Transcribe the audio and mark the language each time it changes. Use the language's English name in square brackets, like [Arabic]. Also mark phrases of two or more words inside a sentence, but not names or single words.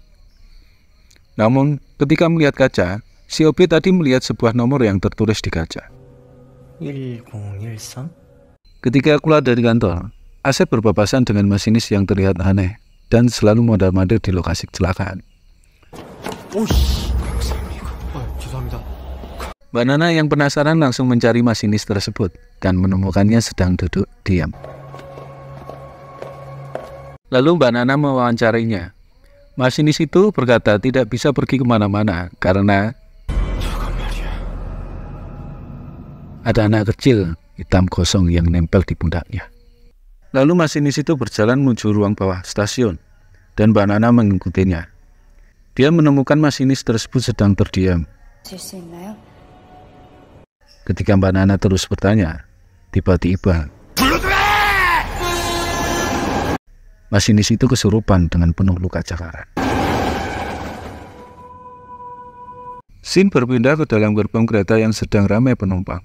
[Indonesian] Namun ketika melihat kaca, si OP tadi melihat sebuah nomor yang tertulis di kaca. 1013? Ketika keluar dari kantor, Asep berpapasan dengan masinis yang terlihat aneh dan selalu mondar-mandir di lokasi kecelakaan. [Korean] 오씨. 죄송합니다. [Indonesian] Mbak Nana yang penasaran langsung mencari masinis tersebut dan menemukannya sedang duduk diam. Lalu Mbak Nana mewawancarinya. Masinis itu berkata tidak bisa pergi kemana-mana karena ada anak kecil hitam kosong yang nempel di pundaknya. Lalu masinis itu berjalan menuju ruang bawah stasiun dan Mbak Nana mengikutinya. Dia menemukan masinis tersebut sedang terdiam. [Korean] 질 수 있나요? [Indonesian] Ketika Mbak Nana terus bertanya, tiba-tiba masinis itu kesurupan dengan penuh luka cakaran. Scene berpindah ke dalam gerbong kereta yang sedang ramai penumpang.